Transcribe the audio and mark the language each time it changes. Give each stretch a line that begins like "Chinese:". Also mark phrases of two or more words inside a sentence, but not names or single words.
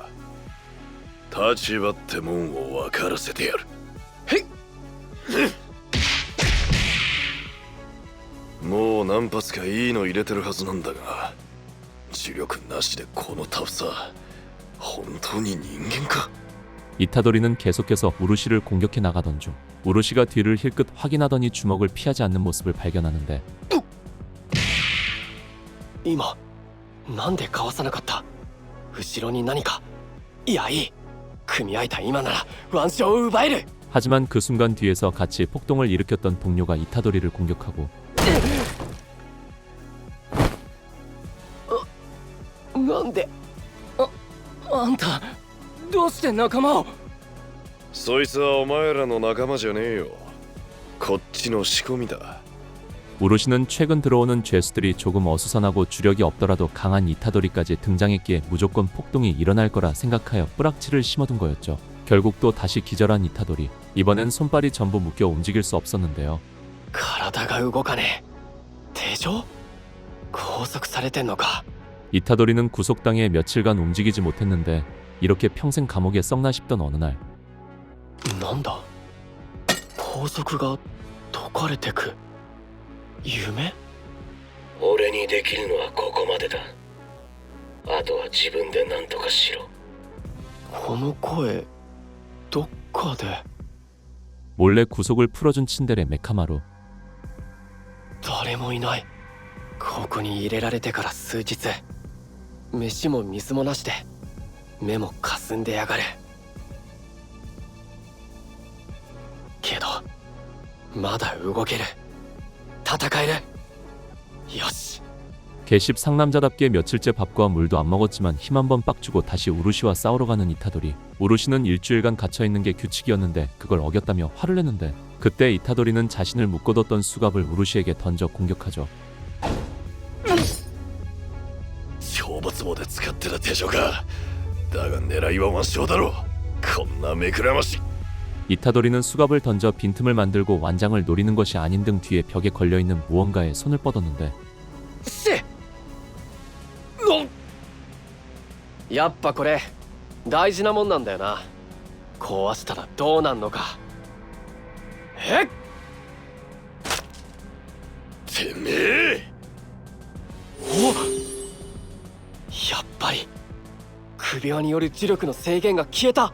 Japanese: 立場ってもんを分からせてやる。へっもう何発かいいの入れてるはずなんだが、磁力なしでこのタフさ、本当に人間か？
Korean: 이타도리는 계속해서 우루시를 공격해 나가던 중 우루시가 뒤를 힐끗 확인하더니 주먹을 피하지 않는 모습을 발견하는데
Japanese: 今なんでかわさなかった？後ろに何か。いや、いい。組み合えた今ならワンショーを奪える。
Korean: 하지만 그 순간 뒤에서 같이 폭동을 일으켰던 동료가 이타도리를 공격하고
Japanese: なんであんたどうして仲間を。そいつはお前らの仲間じゃねえよ。こっちの仕込みだ。
Korean: 우루시는 최근 들어오는 죄수들이 조금 어수선하고 주력이 없더라도 강한 이타도리까지 등장했기에 무조건 폭동이 일어날 거라 생각하여 뿌락치를 심어둔 거였죠. 결국 또 다시 기절한 이타도리. 이번엔 손발이 전부 묶여 움직일 수 없었는데요.
Japanese: 体が動かねえ。手錠？拘束されてんのか。
Korean: 이타도리는 구속당해 며칠간 움직이지 못했는데 이렇게 평생 감옥에 썩나 싶던 어느 날
Japanese: なんだ、拘束が解かれてく。夢？俺にできるのはここまでだ。あとは自分で何とかしろ。この声どっかで。
Korean: 몰래 구속을 풀어준 친데레 메카마루.
Japanese: 誰もいない。ここに入れられてから数日、飯も水もなしで目も霞んでやがる。けどまだ動ける。戦える。よし。
Korean: 개십 상남자답게 며칠째 밥과 물도 안 먹었지만 힘 한번 빡 주고 다시 우루시와 싸우러 가는 이타도리. 우루시는 일주일간 갇혀있는 게 규칙이었는데 그걸 어겼다며 화를 내는데 그때 이타도리는 자신을 묶어뒀던 수갑을 우루시에게 던져 공격하죠.
Japanese: 懲罰棒で使ってた手錠か。だが狙いは腕章だろう。こんな目くらまし。
Korean: 이타도리는 수갑을 던져 빈틈을 만들고 완장을 노리는 것이 아닌 등 뒤에 벽에 걸려있는 무언가에 손을 뻗었는데
Japanese: やっぱこれ大事なもんなんだよな。壊したらどうなんのか。えっ、てめえ。お、やっぱり首輪による磁力の制限が消えた。